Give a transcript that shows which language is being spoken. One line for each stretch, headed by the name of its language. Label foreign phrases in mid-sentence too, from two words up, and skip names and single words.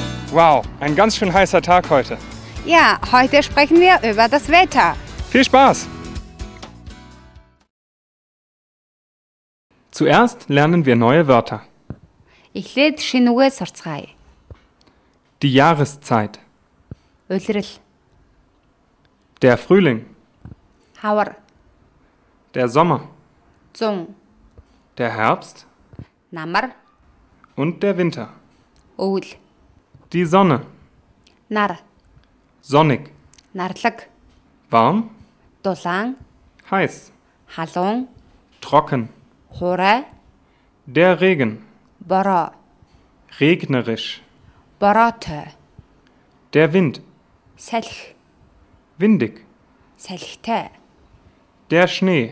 German: Wow, ein ganz schön heißer Tag heute. Ja, heute sprechen wir über das Wetter. Viel Spaß! Zuerst lernen wir neue Wörter.
Mongolian: Эхлээд шинэ үгээ сурцгаая.
German: Die Jahreszeit.
Mongolian: Улирал,
German: Der Frühling.
Mongolian: хавар,
German: Der Sommer.
Mongolian: зун,
German: Der Herbst.
Mongolian: намар,
German: Und der Winter.
Mongolian: өвөл,
German: Die Sonne.
Mongolian: нар,
German: Sonnig.
Mongolian: нарлаг,
German: Warm.
Mongolian: дулаан,
German: Heiß.
Mongolian: халуун,
German: Trocken.
Mongolian: хурай,
German: Der Regen.
Mongolian: бороо,
German: Regnerisch.
Mongolian: бороотой,
German: Der Wind.
Mongolian: салхи,
German: Windig.
Mongolian: салхитай,
German: Der Schnee.